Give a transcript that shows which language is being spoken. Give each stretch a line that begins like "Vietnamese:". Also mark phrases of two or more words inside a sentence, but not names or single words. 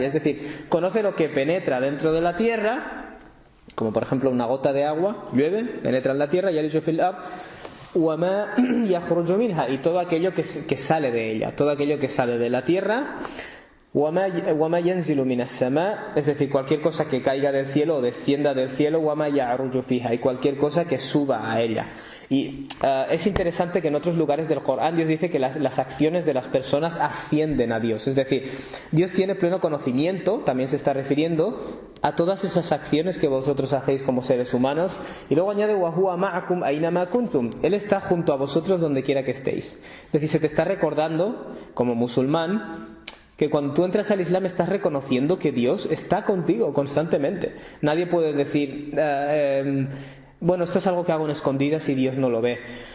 Spanish: Es decir, conoce lo que penetra dentro de la tierra, como por ejemplo una gota de agua, llueve, penetra en la tierra,
Arabic: يلج في الأرض,
Spanish: y todo aquello que sale de ella, todo aquello que sale de la tierra, es decir, cualquier cosa que caiga del cielo o descienda del cielo, y cualquier cosa que suba a ella. Y es interesante que en otros lugares del Corán Dios dice que las acciones de las personas ascienden a Dios. Es decir, Dios tiene pleno conocimiento, también se está refiriendo a todas esas acciones que vosotros hacéis como seres humanos. Y luego añade
Arabic: وَهُوَ مَعَكُمْ أَيْنَمَا كُنْتُمْ.
Spanish: Él está junto a vosotros donde quiera que estéis. Es decir, se te está recordando, como musulmán, que cuando tú entras al Islam estás reconociendo que Dios está contigo constantemente. Nadie puede decir bueno, esto es algo que hago en escondidas y Dios no lo ve.